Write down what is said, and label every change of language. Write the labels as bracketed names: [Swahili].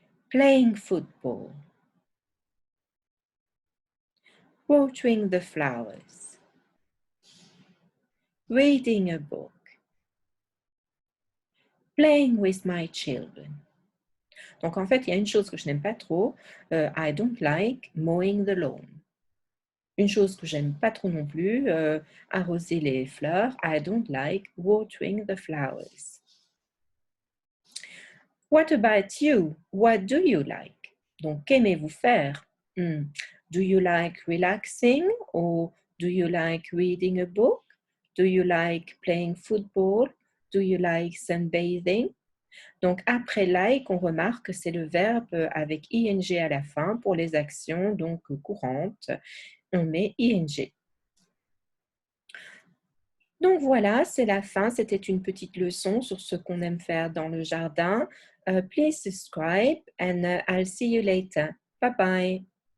[English] Playing football. Watering the flowers. Reading a book. Playing with my children. [French] Donc, en fait, il y a une chose que je n'aime pas trop. [English] I don't like mowing the lawn. [French] Une chose que j'aime pas trop non plus, arroser les fleurs. [English] I don't like watering the flowers. What about you? What do you like? [French] Donc, qu'aimez-vous faire? [English] Do you like relaxing or do you like reading a book? Do you like playing football? Do you like sunbathing? [French] Donc, après like, on remarque que c'est le verbe avec ing à la fin pour les actions donc courantes. On met ing. Donc voilà, c'est la fin. C'était une petite leçon sur ce qu'on aime faire dans le jardin. [English] Please subscribe and I'll see you later. Bye bye.